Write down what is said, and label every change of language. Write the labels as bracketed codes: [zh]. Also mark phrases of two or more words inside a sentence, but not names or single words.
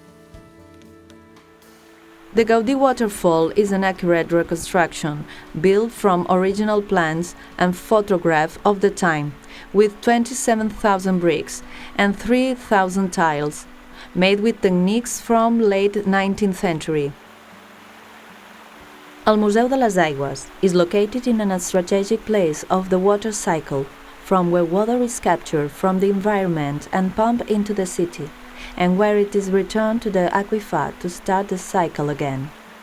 [en] The Gaudí waterfall is an accurate reconstruction, built from original plans and photographs of the time, with 27,000 bricks and 3,000 tiles, made with techniques from late 19th century. El Museu de les Aigües is located in a strategic place of the water cycle, from where water is captured from the environment and pumped into the city, and where it is returned to the aquifer to start the cycle again.